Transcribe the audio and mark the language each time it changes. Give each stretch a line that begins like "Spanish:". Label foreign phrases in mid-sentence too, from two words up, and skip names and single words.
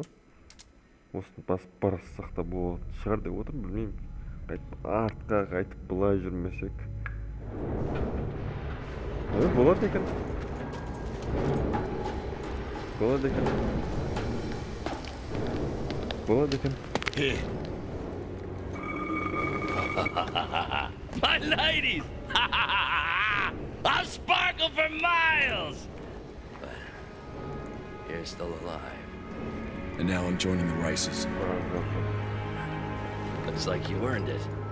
Kazakh: Осыны басып барсақ та болады шығар деп отыр, білмеймін. Артқа қайтып былай жүрмесек. Болады екен. Болады екен. Болады екен.
English: My ladies! I'll sparkle for miles! But you're still alive. And now I'm joining the races. Looks like you earned it.